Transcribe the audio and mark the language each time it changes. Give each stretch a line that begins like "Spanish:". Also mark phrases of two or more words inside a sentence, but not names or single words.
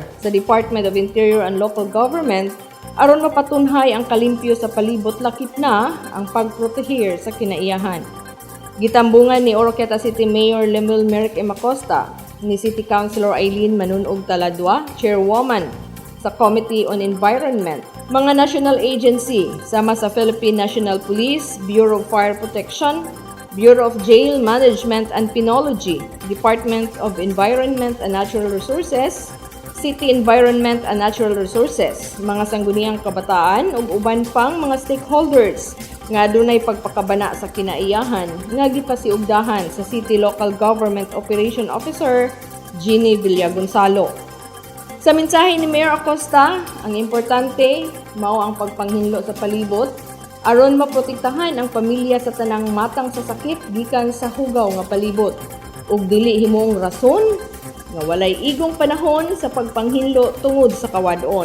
Cebuano: sa Department of Interior and Local Government aron mapatunhay ang kalimpyo sa palibot lakip na ang pagprotehir sa kinaiyahan. Gitambungan ni Oroqueta City Mayor Lemuel Merrick M. Acosta, ni City Councilor Eileen Manunog Taladua, Chairwoman sa Committee on Environment, mga
English: national agency
Cebuano: sama sa Philippine National Police, Bureau of Fire Protection, Bureau of Jail Management and Penology, Department of Environment and Natural Resources, City Environment and Natural Resources, mga sangguniang kabataan ug uban pang mga stakeholders nga adunay pagpakabana sa kinaiyahan nga gipasiugdahan sa City Local Government Operation Officer Jeannie Villagonzalo. Sa mensahe ni Mayor Acosta, ang importante mao ang pagpanghinlo sa palibot aron maprotektahan ang pamilya sa tanang matang sa sakit gikan sa hugaw nga palibot ug dili himong rason nga walay igong panahon sa pagpanghinlo tungod sa kawadon.